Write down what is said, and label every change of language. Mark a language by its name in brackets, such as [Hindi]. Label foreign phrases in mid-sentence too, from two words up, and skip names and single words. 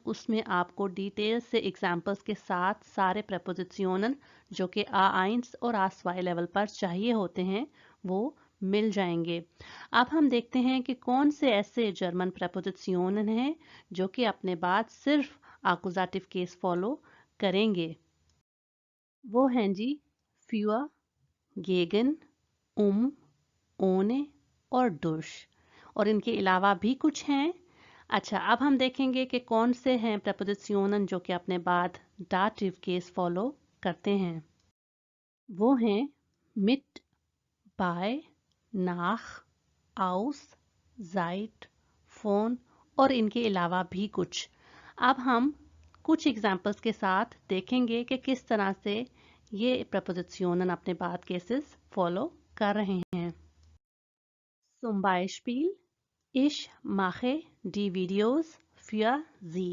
[Hindi] उसमें आपको डिटेल से एग्जांपल्स के साथ सारे प्रेपोजिशनन जो कि A1 और A2 लेवल पर चाहिए होते हैं वो मिल जाएंगे। अब हम देखते हैं कि कौन से ऐसे जर्मन प्रेपोजिशनन हैं जो कि अपने बाद सिर्फ एक्यूजेटिव [English] case follow [Hindi] करेंगे। वो हैं जी [German] für, gegen, ohne [Hindi] और durch। और इनके अलावा भी कुछ हैं। अच्छा, अब हम देखेंगे कि कौन से हैं प्रेपोजिशनन जो कि अपने बाद डाटिव [English] case follow [Hindi] करते हैं। वो हैं [German] mit, bei, nach, aus, seit, von [Hindi] और इनके अलावा भी कुछ। अब हम कुछ एग्जाम्पल्स के साथ देखेंगे कि किस तरह से ये प्रपोजिशनन अपने बाद [English] cases follow [Hindi] कर रहे हैं। [German] Zum Beispiel, ich mache die Videos für Sie.